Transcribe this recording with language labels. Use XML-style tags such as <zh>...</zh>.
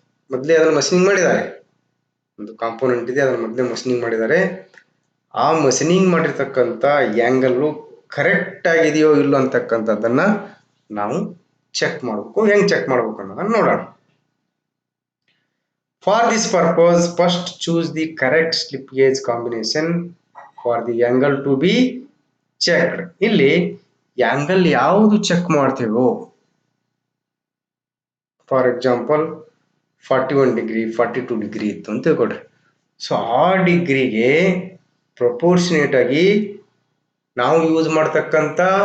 <kn>ಮೊದಲೇ ಅದನ್ನ ಮಷಿನಿಂಗ್ ಮಾಡಿದ್ದಾರೆ, ಒಂದು ಕಾಂಪೋನೆಂಟ್ ಇದೆ, ಅದನ್ನ ಮೊದಲೇ ಮಷಿನಿಂಗ್ ಮಾಡಿದ್ದಾರೆ. ಆ ಮಷಿನಿಂಗ್ ಮಾಡಿರ್ತಕ್ಕಂಥ ಆಂಗಲ್ ಕರೆಕ್ಟ್ ಆಗಿದೆಯೋ ಇಲ್ಲ ಅಂತಕ್ಕಂಥದ್ದನ್ನ ನಾವು ಚೆಕ್ ಮಾಡಬೇಕು. ಹೆಂಗ್ ಚೆಕ್ ಮಾಡಬೇಕು ಅನ್ನೋದನ್ನ ನೋಡೋಣ.</kn> <en>For this purpose, first choose the correct slip gauge combination for the angle to be checked.</en> <kn>ಇಲ್ಲಿ ಆಂಗಲ್ ಯಾವುದು check ಮಾಡ್ತೇವೋ,</kn> <en>for example</en> <kn>41 degree 42 degree ಇತ್ತು ಅಂತ ತಿಳ್ಕೊಡ್ರಿ. ಸೊ ಆ ಡಿಗ್ರಿಗೆ ಪ್ರಪೋರ್ಷನೇಟ್ ಆಗಿ ನಾವು ಯೂಸ್ ಮಾಡ್ತಕ್ಕಂಥ</kn>